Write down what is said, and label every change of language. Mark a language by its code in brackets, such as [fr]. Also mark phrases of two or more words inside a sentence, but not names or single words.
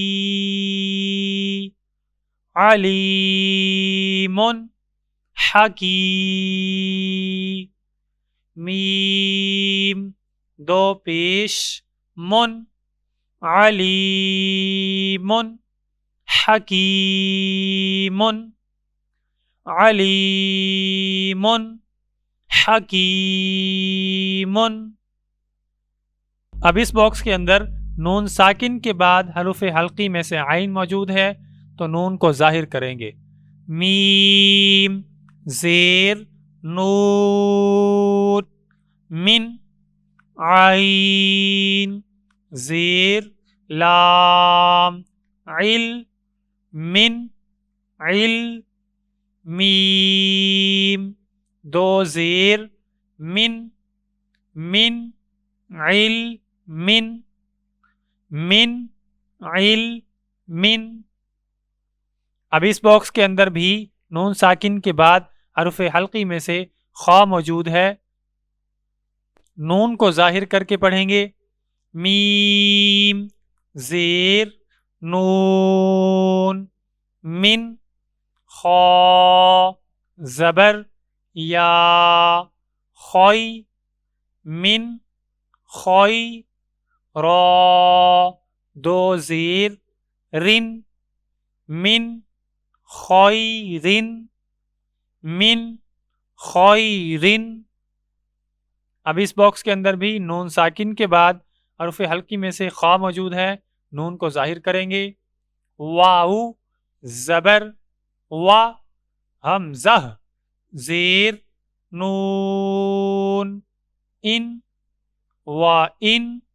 [ar] علیم حکی [ur] میم دو پیش من [ar] علیم حکیم علیم حکیم۔ [ur] اب اس باکس کے اندر نون ساکن کے بعد حروف حلقی میں سے عین موجود ہے تو نون کو ظاہر کریں گے۔ میم زیر نون من عین زیر لام عل من عل میم دو زیر من عل من عل من۔ اب اس باکس کے اندر بھی نون ساکن کے بعد حرف حلقی میں سے خا موجود ہے، نون کو ظاہر کر کے پڑھیں گے۔ میم زیر نون من خا زبر یا خوی من خوی را دو زیر رن من خیرن من خیرن۔ اب اس باکس کے اندر بھی نون ساکن کے بعد حرف حلقی میں سے خا موجود ہے، نون کو ظاہر کریں گے۔ واو زبر وا حمزہ زیر نون ان وا ان